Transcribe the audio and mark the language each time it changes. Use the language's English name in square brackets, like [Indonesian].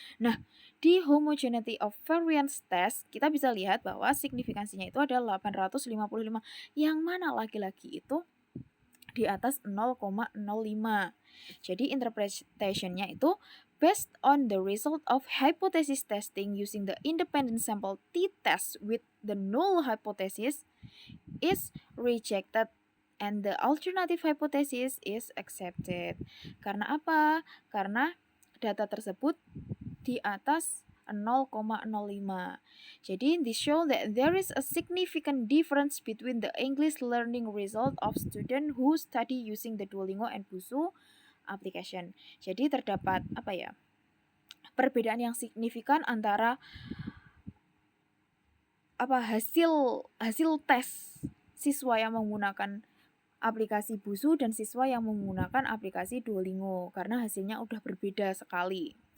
[Indonesian] Nah, di homogeneity of variance test, kita bisa lihat bahwa signifikansinya itu ada 855, yang mana lagi-lagi itu di atas 0,05. Jadi interpretation-nya itu [English] based on the result of hypothesis testing using the independent sample t-test with the null hypothesis is rejected and the alternative hypothesis is accepted. [Indonesian] Karena apa? Karena data tersebut di atas 0,05. [English] Jadi this show that there is a significant difference between the English learning result of student who study using the Duolingo and Busuu application. [Indonesian] Jadi terdapat perbedaan yang signifikan antara hasil tes siswa yang menggunakan aplikasi Busuu dan siswa yang menggunakan aplikasi Duolingo karena hasilnya udah berbeda sekali.